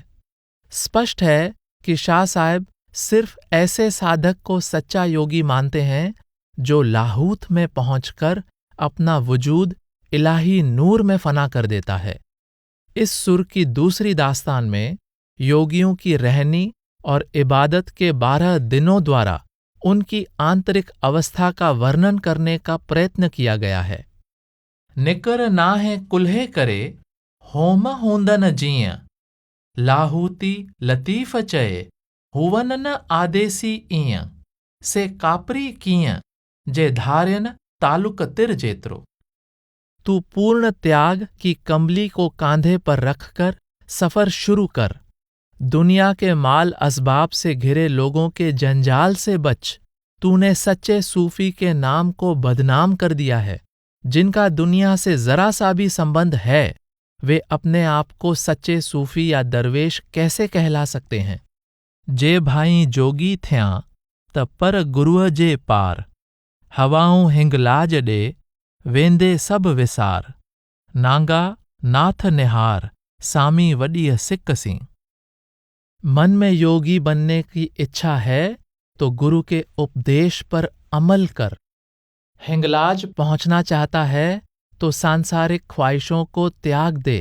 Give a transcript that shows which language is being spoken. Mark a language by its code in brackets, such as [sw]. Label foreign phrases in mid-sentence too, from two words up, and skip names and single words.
[hi] स्पष्ट है कि शाह साहब सिर्फ ऐसे साधक को सच्चा योगी मानते हैं जो लाहूत में पहुंचकर अपना वजूद इलाही नूर में फना कर देता है। इस सुर की दूसरी दास्तान में योगियों की रहनी और इबादत के 12 दिनों द्वारा उनकी आंतरिक अवस्था का वर्णन करने का प्रयत्न किया गया है। [sd] निकर नाहे कुल्हे करे होम होंदन जीअं, लाहूती लतीफ़ चए हुवन न आदेसी ईअं, से कापरी कीअं जे धार्यन तालुक तिर जेतरो। [hi] तू पूर्ण त्याग की कमली को कांधे पर रखकर सफर शुरू कर। दुनिया के माल असबाब से घिरे लोगों के जंजाल से बच। तूने सच्चे सूफी के नाम को बदनाम कर दिया है। जिनका दुनिया से जरा सा भी संबंध है, वे अपने आप को सच्चे सूफी या दरवेश कैसे कहला सकते हैं। [sd] जे भाई जोगी थियां त पर गुरुअ जे पार, हवाऊं हिंगलाज ॾे वेंदे सब विसार, नांगा नाथ निहार सामी वॾीअ सिकसी। [hi] मन में योगी बनने की इच्छा है तो गुरु के उपदेश पर अमल कर। हिंगलाज पहुंचना चाहता है तो सांसारिक ख्वाहिशों को त्याग दे।